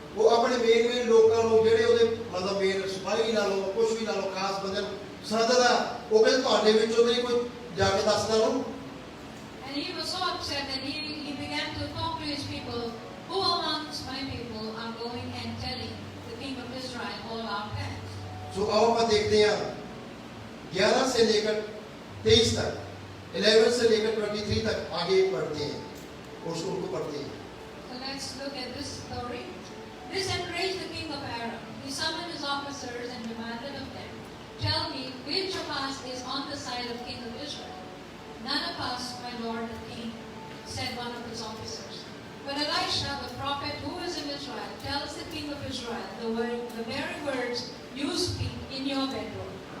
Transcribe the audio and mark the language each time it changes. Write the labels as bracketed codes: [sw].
[pa] वो अपने मेन लोगों को जेड़े ਉਹਦੇ मतलब मेन ਸਿਪਾਹੀ ਲਾ ਲਓ ਕੁਝ ਵੀ ਲਾ ਲਓ ਖਾਸ ਬੰਦੇ ਨੂੰ ਸੱਦਦਾ, ਉਹ ਕਹਿੰਦਾ ਤੁਹਾਡੇ ਵਿੱਚੋਂ ਨਹੀਂ ਕੋਈ ਜਾ ਕੇ ਦੱਸਦਾ ਉਹਨੂੰ। [en] And he was so upset that he began to talk to his people, who amongst my people are going and telling the king of Israel all our plans. [pa] ਸੋ ਆਓ ਆਪਾਂ ਦੇਖਦੇ ਹਾਂ [hi] 11 से लेकर 23 तक, 11 से लेकर 23 तक आगे पढ़ते हैं और उनको पढ़ते हैं। [en] So let's look at this story. This enraged the king of Aram. He summoned his officers and demanded of them, "Tell me, which of us is on the side of king of Israel?" "None of us, my lord the king," said one of his officers. But Elisha, the prophet who is in Israel, tells the king of Israel the very words you speak in your bedroom.